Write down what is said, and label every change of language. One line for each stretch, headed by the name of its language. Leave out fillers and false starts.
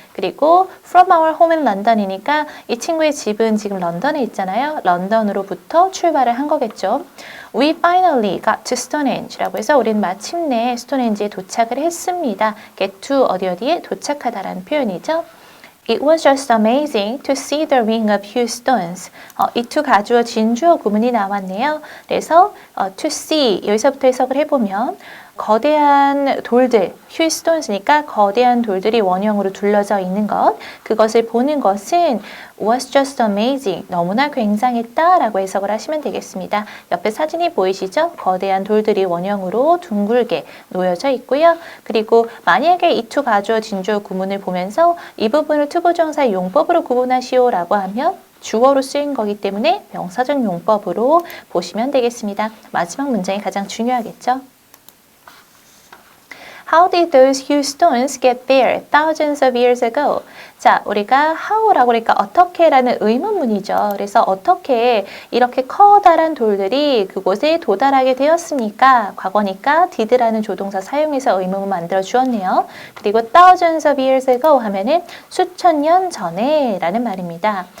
Korean: 그리고
English: from our home in London
Korean: 이니까 이 친구의 집은 지금 런던에 있잖아요. 런던으로부터 출발을 한 거겠죠.
English: We finally got to Stonehenge
Korean: 라고 해서 우리는 마침내 스톤헨지에 도착을 했습니다. get to 어디에 도착하다라는 표현이죠.
English: It was just amazing to see the ring of huge stones.
Korean: 이 to 가주어 진주어 구문이 나왔네요. 그래서 to see 여기서부터 해석을 해보면 거대한 돌들, huge stones니까 거대한 돌들이 원형으로 둘러져 있는 것, 그것을 보는 것은
English: was just amazing,
Korean: 너무나 굉장했다라고 해석을 하시면 되겠습니다. 옆에 사진이 보이시죠? 거대한 돌들이 원형으로 둥글게 놓여져 있고요. 그리고 만약에 이 to 가주어 진주어 구문을 보면서 이 부분을 투부정사의 용법으로 구분하시오라고 하면 주어로 쓰인 거기 때문에 명사적 용법으로 보시면 되겠습니다. 마지막 문장이 가장 중요하겠죠?
English: How did those huge stones get there thousands of years ago?
Korean: 자, 우리가 how라고 그러니까 어떻게라는 의문문이죠. 그래서 어떻게 이렇게 커다란 돌들이 그곳에 도달하게 되었습니까? 과거니까 did라는 조동사 사용해서 의문문 만들어 주었네요. 그리고
English: thousands of years ago
Korean: 하면은 수천 년 전에 라는 말입니다.